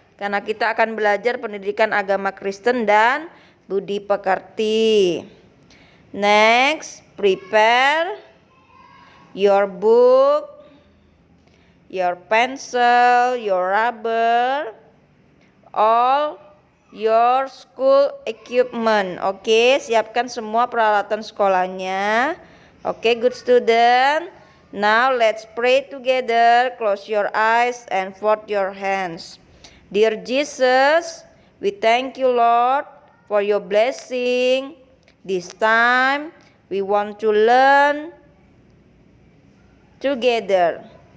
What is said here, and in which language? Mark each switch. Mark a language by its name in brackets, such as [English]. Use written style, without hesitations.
[Indonesian] Karena kita akan belajar pendidikan agama Kristen dan budi pekerti. [English] Next, prepare your book, your pencil, your rubber, all your school equipment. [Indonesian] Oke, siapkan semua peralatan sekolahnya. [English] Oke, good student. Now let's pray together. Close your eyes and fold your hands. Dear Jesus, we thank you, Lord, for your blessing. This time, we want to learn together.